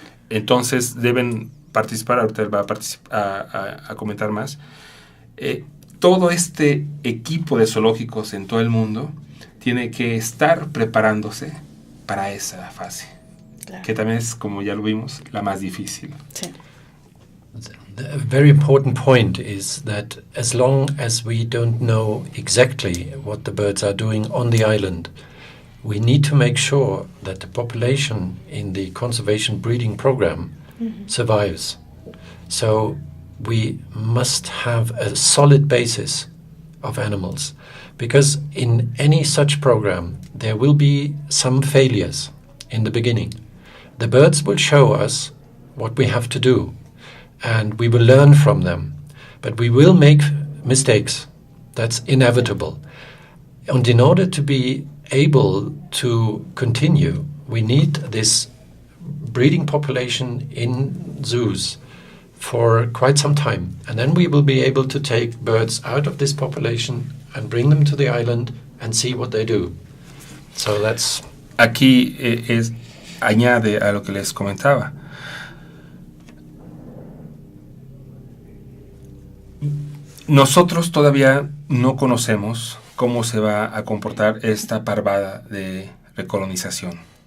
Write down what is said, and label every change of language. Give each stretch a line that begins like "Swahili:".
Spanish: Entonces deben participar, ahorita él va a comentar más, todo este equipo de zoológicos en todo el mundo tiene que estar preparándose para esa fase, claro, que también es, como ya lo vimos, la más difícil. Sí.
English: A very important point is that as long as we don't know exactly what the birds are doing on the island, we need to make sure that the population in the conservation breeding program survives. So we must have a solid basis of animals, because in any such program there will be some failures in the beginning. The birds will show us what we have to do, and we will learn from them. But we will make mistakes. That's inevitable. And in order to be able to continue, we need this breeding population in zoos for quite some time. And then we will be able to take birds out of this population and bring them to the island and see what they do. So that's...
Spanish: Aquí añade a lo que les comentaba. Nosotros todavía no conocemos cómo se va a comportar esta parvada de recolonización.